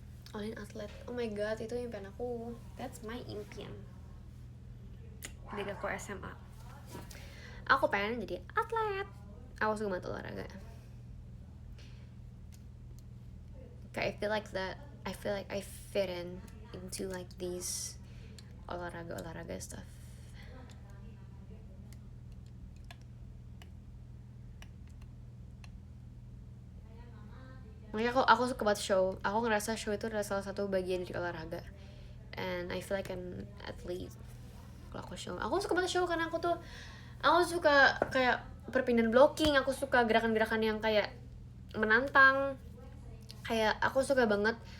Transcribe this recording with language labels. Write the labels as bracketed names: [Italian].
[Indonesian] Olin atlet, [English] oh my god, [Indonesian] itu impian aku. [English] That's my [Indonesian] impian. Dari aku SMA, aku pengen jadi atlet. Aku suka banget olahraga. [English] Kayak I feel like that, I feel like I fit into like these olahraga stuff. [Indonesian] Makanya aku suka banget show. Aku ngerasa show itu adalah salah satu bagian dari olahraga. [English] And I feel like an athlete [Indonesian] kalau aku show. Aku suka banget show karena aku suka kayak perpindahan blocking. Aku suka gerakan-gerakan yang kayak menantang. Kayak aku suka banget.